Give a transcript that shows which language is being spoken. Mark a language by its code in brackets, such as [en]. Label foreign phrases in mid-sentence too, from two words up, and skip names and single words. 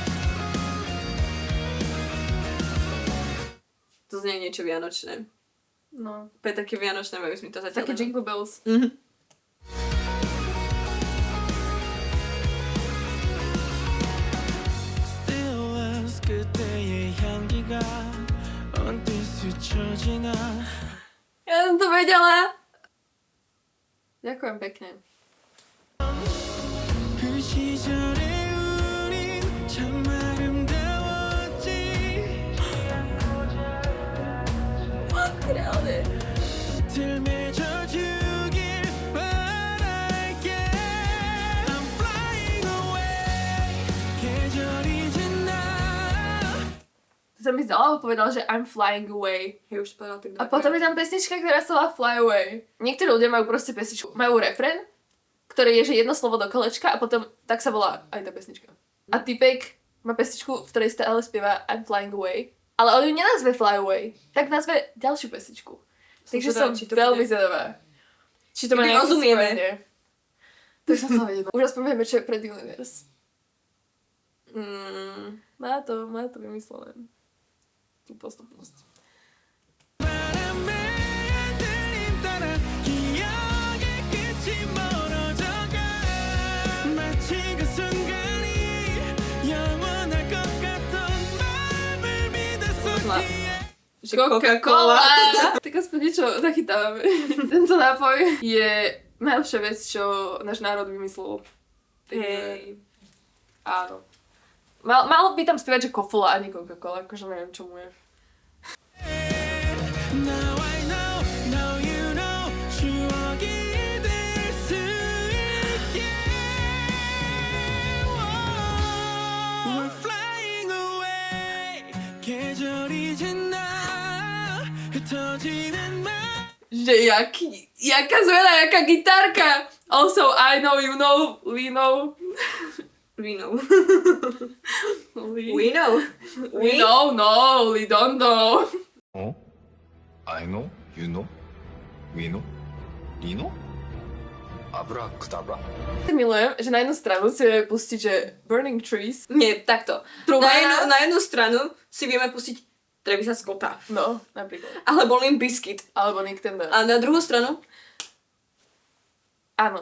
[sk] To znie niečo vianočné. No. To je také vianočné, majú mi to zatiaľ. Také Jingle Bells. [ko] Stillness 그때의 향기가 언뜻 스쳐지나 [sk] Ja som to vedela. Ďakujem pekne. [ko] 그 시절에 우린 참 아름다웠지 [sk] Reálne. [ko] 들매져주길 바랄게 [en] I'm flying away [ko] 계절이 지나 [sk] To sa mi znova povedal, že [en] I'm flying away. [sk] Ja už povedal tak A potom je tam pesnička, ktorá sa volá Fly Away. Niektorí ľudia majú proste pesničku. Majú refrén, ktorý je, že jedno slovo do kolečka a potom tak sa volá aj tá pesnička. A typek má pesničku, v ktorej stále spieva [en] I'm flying away. [sk] Ale on ju nenazve Fly Away, tak nazve ďalšiu pesničku. Takže som či to veľmi bude- zvedavá. Či to má Kedy nejaké rozumieme. spojenie. To som sa vedela. Už aspoň vieme, čo je Pred Universe. Má to vymyslené. Tú postupnosť. [ko] 바람에 들림 따라 기억의 끝이 멀어져가 마치 그 순간이 영원할 것 같던 마음을 믿었었기에 [sk] Coca-Cola! Tak aspoň niečo zachytávame. Tento nápoj je najlepšia vec, čo náš národ vymyslel. Hej. Áno. Malo by tam spievať, že Kofola a nie Coca-Cola, akože neviem, čo mu je. [en] Now I know, now you know [ko] 추억이 될 수 있게 [en] We're flying away [ko] 계절이 지나 흩어지는 말 [sk] Že jaká zmena, jaká gitárka! [en] Also, I know, you know, we know. We know. We, We know. we know, no, we don't know. [ko] 어? [en] I know, you know, we know, you know? [ko] 아브라카다브라. [sk] Milujem, že na jednu stranu si vieme pustiť, že Burning Trees. Nie, takto. Trubana. Na jednu stranu si vieme pustiť Travisa Scotta. No, napríklad. Alebo Limp Bizkit. Alebo Nick Tender. A na druhú stranu Áno.